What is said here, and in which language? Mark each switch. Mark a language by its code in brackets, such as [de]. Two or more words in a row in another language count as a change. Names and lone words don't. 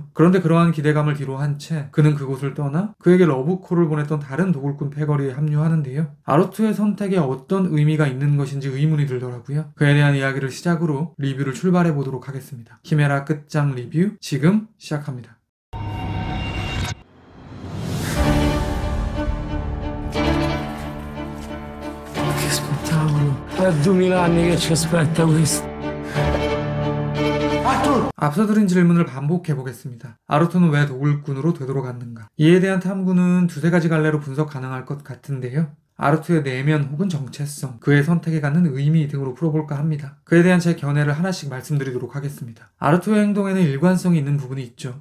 [ko] 그런데 그러한 기대감을 뒤로 한 채 그는 그곳을 떠나 그에게 러브콜을 보냈던 다른 도굴꾼 패거리에 합류하는데요. 아르투의 선택에 어떤 의미가 있는 것인지 의문이 들더라고요. 그에 대한 이야기를 시작으로 리뷰를 출발해 보도록 하겠습니다. 키메라 끝장 리뷰 지금 시작합니다. [it] È 2000 anni che ci aspetta questo. [ko] 앞서 드린 질문을 반복해 보겠습니다. 아르투는 왜 도굴꾼으로 되돌아갔는가? 이에 대한 탐구는 두세 가지 갈래로 분석 가능할 것 같은데요. 아르투의 내면 혹은 정체성, 그의 선택에 갖는 의미 등으로 풀어볼까 합니다. 그에 대한 제 견해를 하나씩 말씀드리도록 하겠습니다. 아르투의 행동에는 일관성이 있는 부분이 있죠.